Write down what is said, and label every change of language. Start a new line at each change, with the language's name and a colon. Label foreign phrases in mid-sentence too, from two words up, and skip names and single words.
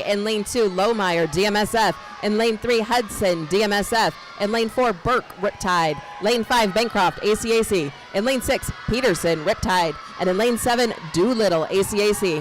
English: In lane 2, Lohmeyer, DMSF. In lane 3, Hudson, DMSF. In lane 4, Burke, Riptide. Lane 5, Bancroft, ACAC. In lane 6, Peterson, Riptide. And in lane 7, Doolittle, ACAC.